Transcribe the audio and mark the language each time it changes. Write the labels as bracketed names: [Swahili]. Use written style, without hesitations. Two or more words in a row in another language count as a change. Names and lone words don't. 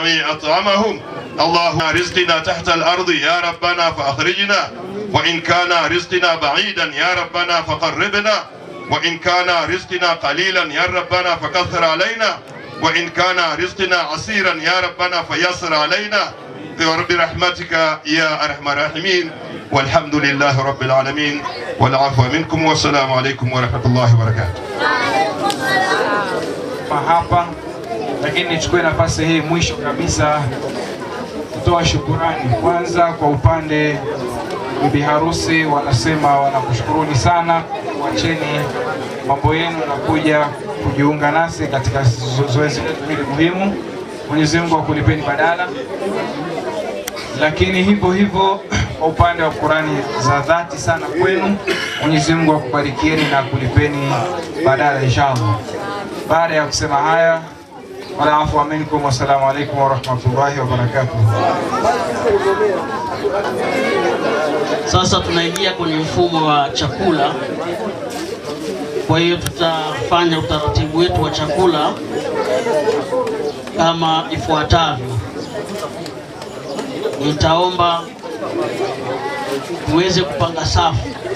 [Arabic] أطعمهم اللهم رزقنا تحت الأرض يا ربنا فأخرجنا وإن كان رزقنا بعيدا يا ربنا فقربنا وإن كان رزقنا قليلا يا ربنا فكثر علينا وإن كان رزقنا عسيرا يا ربنا فيسر علينا برحمتك يا أرحم الراحمين والحمد لله رب العالمين والعفو منكم والسلام عليكم ورحمة الله وبركاته. [Swahili] Hapa lakini nichukue nafasi hii mwisho kabisa kutoa shukurani kwanza kwa upande bibi harusi. Wanasema wanakushukuruni sana, wacheni mambo yenu na kuja kujiunga nasi katika zoezi letu hili muhimu. Mwenyezi Mungu akulipeni badala. Lakini hivyo hivyo kwa upande wa Qurani za dhati sana kwenu, Mwenyezi Mungu akubarikieni na kulipeni badala inshallah. Baada ya kusema haya, [Arabic] والعفو منكم والسلام عليكم ورحمة الله وبركاته. [Swahili] Sasa tunaingia kwenye mfumo wa chakula. Kwa hiyo tutafanya utaratibu wetu wa chakula kama ifuatavyo. Nitaomba tuweze kupanga safu.